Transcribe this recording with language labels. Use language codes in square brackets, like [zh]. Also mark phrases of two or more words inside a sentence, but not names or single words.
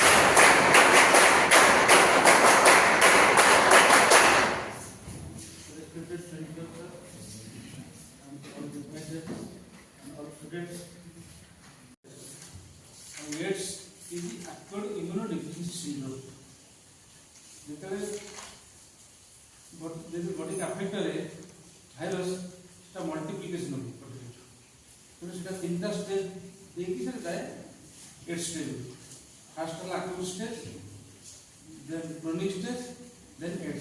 [en] respected principal sir, and all witnesses and all students. AIDS is the acquired immunodeficiency syndrome. [or] ଯେତେବେଳେ [en] body affect [or] କରେ ଭାଇରସ ସେଟା ମଲ୍ଟିପ୍ଲିକେସନ ହୁଏ ତେଣୁ ସେଟା ତିନିଟା ଷ୍ଟେଜ ଦେଇକି ସେଟା ଯାଏ [en] aid stage. first ହେଲା acute stage, then chronic stage, then AIDS.